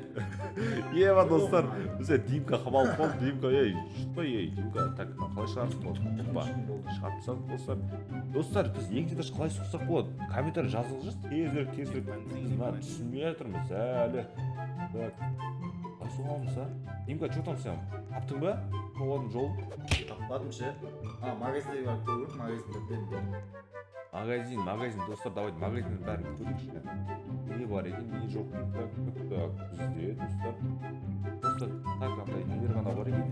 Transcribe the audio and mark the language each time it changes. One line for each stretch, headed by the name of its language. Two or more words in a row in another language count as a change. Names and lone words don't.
Kazakh: Ева достар, бізде Димка қамалып қалды. Димка, Димка, так, қалай шығарсың болады? Опа, шығарып тастадық достар. Достар, біз екінші этаж қалай соқсақ болады? Комментарий жазыңыздаршы, тезірек. Біз түсінбей жатырмыз әлі. Так, қалай соғамыз, а? Димка,
Russian: что там
Kazakh: сен? Таптың ба? Олардың жолын? Таппадым ше. Магазинде бар көріп, Магазин, достар, давайте магазиннің бәрін көрейікші. Не бар екен, не жоқ. Так, бізде, достар. Достар, так, андай нелер ғана бар екен.